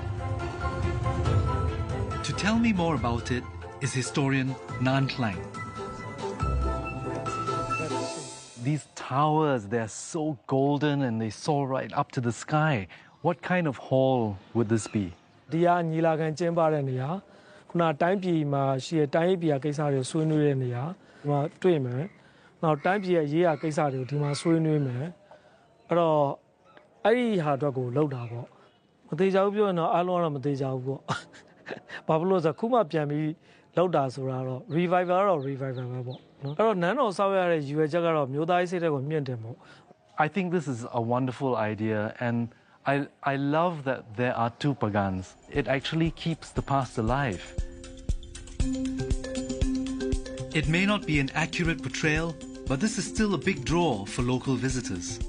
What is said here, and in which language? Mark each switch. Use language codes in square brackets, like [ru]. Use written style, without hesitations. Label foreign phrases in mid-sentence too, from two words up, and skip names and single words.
[en] To tell me more about it is historian Nan Klang. These towers, they're so golden and they soar right up to the sky. What kind of hall would this be? [my] ဒီကညီလာခံကျင်းပတဲ့နေရာခုနတိုင်းပြည်မှာရှိတဲ့တိုင်းပြည်ကိစ္စတွေဆွေးနွေးတဲ့နေရာဒီမှာတွေ့မယ်။နောက်တိုင်းပြည်ရဲ့ရေးရာကိစ္စတွေကိုဒီမှာဆွေးနွေးမယ်။အဲ့တော့အဲ့ဒီဟာအတွက်ကိုလောက်တာပေါ့။မသေးကြဘူးပြောရင်တော့အားလုံးကတော့မသေးကြဘူးပေါ့။ဘာဖြစ်လို့ဆိုခုမှပြန်ပြီးလောက်တာဆိုတာတော့ revival တော့ revival ပဲပေါ့နော်။အဲ့တော့နန်းတော်ဆောက်ရတဲ့ရည်ရွယ်ချက်ကတော့မြို့သားရေးစိတ်ဓာတ်ကိုမြင့်တင်ဖို့ [en] I think this is a wonderful idea, and I love that there are two pagans. It actually keeps the past alive. It may not be an accurate portrayal, but this is still a big draw for local visitors.